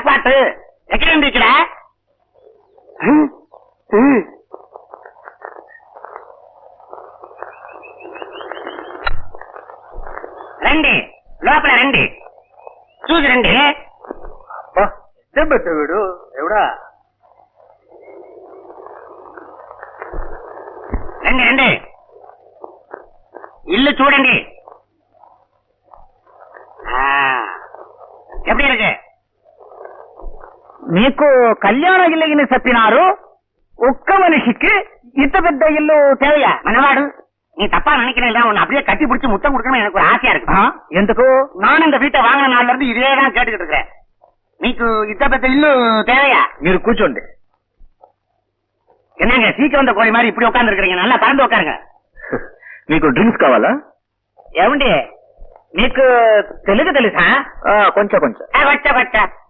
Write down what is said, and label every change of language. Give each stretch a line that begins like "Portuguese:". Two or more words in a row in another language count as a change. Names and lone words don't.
Telugu: పాటు ఎక్కడండి ఇక్కడ రండి లోపల రండి చూసి రండి వీడు ఎవడా రండి రండి ఇల్లు చూడండి
Tamil: எப்படி இருக்கு
Telugu: మీకు కళ్యాణ ఇల్లు చెప్పినారు ఒక్క మనిషికి ఇంత పెద్ద ఇల్లు தேவையா
Tamil: மனவாடு நீ தப்பா நினைக்கிறேன் உன்னை அப்படியே கட்டி பிடிச்சி முத்தம் கொடுக்கணும் எனக்கு ஒரு ஆசையா இருக்கு
Telugu: ఎందుకు
Tamil: நானும் இந்த வீட்டை வாங்கின நாள்ல இருந்து இதேதான் கேட்டுக்கிட்டு இருக்கிறேன்
Telugu: నీకు ఇంత పెద్ద ఇల్లు
Tamil: தேவையா
Telugu: మీరు కూర్చోండి
Tamil: என்னங்க சீக்கிரம் வந்த கோழி மாதிரி இப்படி உட்கார்ந்து இருக்கிறீங்க நல்லா பறந்து உட்காருங்க
Telugu: మీకు డ్రింక్స్ కావాలా ఏమండి మీకు తెలుగు తెలుసా కొంచెం కొంచెం వచ్చా